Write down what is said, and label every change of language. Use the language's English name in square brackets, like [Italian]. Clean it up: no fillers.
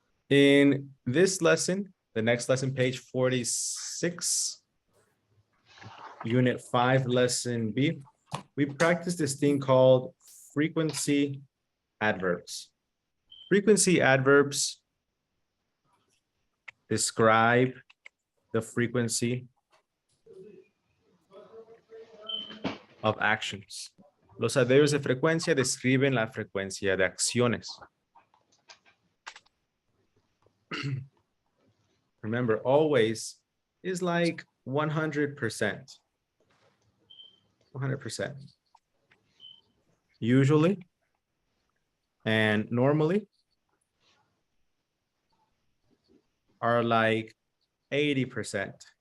[English] In this lesson, the next lesson, page 46, unit 5, lesson B, we practice this thing called frequency adverbs. Frequency adverbs describe the frequency of actions. [Spanish] Los adverbios de frecuencia describen la frecuencia de acciones. [English] Remember, always is like 100%. 100%. Usually and normally are like 80%.